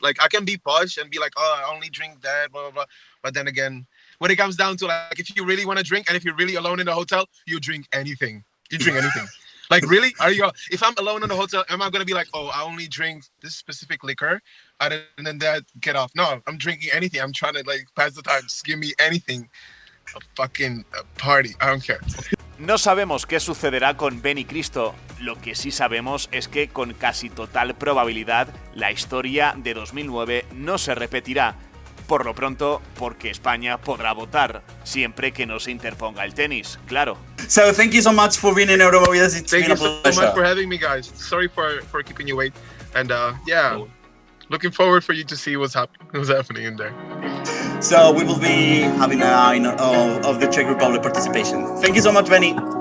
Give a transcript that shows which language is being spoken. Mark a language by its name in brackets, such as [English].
[English] Like, I can be posh and be like, oh, I only drink that, blah, blah, blah. But then again, when it comes down to, like, if you really want to drink and if you're really alone in the hotel, you drink anything. You drink anything. Like, really? Are you? If I'm alone in the hotel, am I going to be like, oh, I only drink this specific liquor? And then that get off. No, I'm drinking anything. I'm trying to, like, pass the time. Just give me anything. A fucking party. I don't care. [Spanish] No sabemos qué sucederá con Benny Cristo. Lo que sí sabemos es que con casi total probabilidad la historia de 2009 no se repetirá. Por lo pronto, porque España podrá votar, siempre que no se interponga el tenis, claro. [English] So thank you so much for being in Euromovidas. It's Thank been you a pleasure. so much for having me, guys. Sorry for keeping you wait. And yeah, looking forward for you to see what's happening in there. So we will be having an eye of the Czech Republic participation. Thank you so much, Benny.